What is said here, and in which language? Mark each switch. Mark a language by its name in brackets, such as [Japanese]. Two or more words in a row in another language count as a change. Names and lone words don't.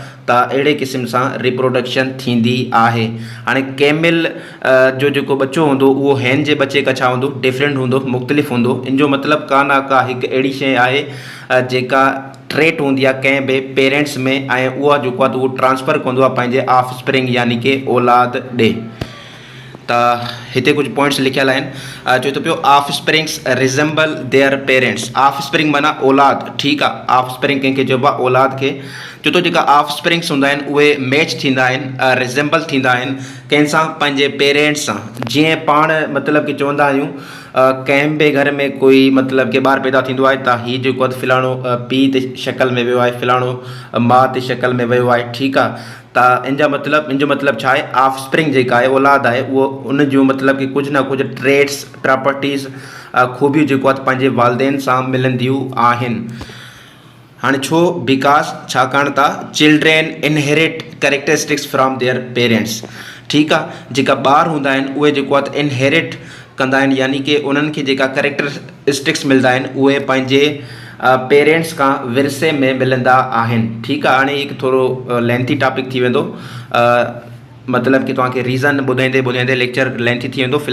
[Sindhi] त अहिड़े क़िस्म सां रिप्रोडक्शन थींदी आहे। हाणे कैमल जो जेको बच्चो हूंदो उहो हैन जे बच्चे खां छा हूंदो, डिफरेंट हूंदो, मुख़्तलिफ़ हूंदो। इन जो मतिलबु का हिकु अहिड़ी शइ आहे जेका ट्रेट हूंदी आहे कंहिं बि पेरेंट्स में, ऐं उहा जेको आहे त उहो ट्रांसफ़र कंदो आहे पंहिंजे [English] offspring [Sindhi] यानी कि औलाद ॾे। त हिते कुझु पॉइंट्स लिखियलु आहिनि। चए थो पियो [English] offsprings resemble their parents. offspring [Sindhi] माना औलाद। ठीकु आहे। [English] offspring [Sindhi] कंहिंखे चइबो आहे, औलाद खे। चए थो जेका [English] offsprings [Sindhi] हूंदा आहिनि उहे मैच थींदा आहिनि, रिज़ेम्बल थींदा आहिनि कंहिंसां, पंहिंजे पेरेंट्स सां। जीअं पाण मतिलबु कि चवंदा आहियूं कंहिं बि घर में कोई मतिलबु कि ॿारु पैदा थींदो आहे त हीउ जेको आहे फ़लाणो पीउ ते शक्ल में वियो आहे, फ़लाणो माउ ते शक्ल में वियो आहे। ठीकु आहे। त इन जो मतिलबु छा आहे, [English] offspring [Sindhi] जेका आहे, औलाद आहे, उहो उन जो मतिलबु कि कुझु न कुझु ट्रेट्स, प्रॉपर्टीज़, खूबियूं जेको आहे पंहिंजे वालदेन सां मिलंदियूं आहिनि। हाणे छो, बिकॉज छाकाणि त [English] children inherit characteristics from their parents. [Sindhi] ठीकु आहे। जेका ॿार हूंदा आहिनि उहे जेको आहे त इनहेरिट कंदा आहिनि, यानी कि उन्हनि खे जेका कैरेक्टरिस्टिक्स मिलंदा आहिनि उहे पंहिंजे पेरेंट्स खां विरसे में मिलंदा आहिनि। ठीकु आहे। हाणे हिकु थोरो [English] lengthy topic [Sindhi] थी वेंदो, मतिलबु कि तव्हांखे रीज़न ॿुधाईंदे [English] lecture lengthy [Sindhi] थी वेंदो।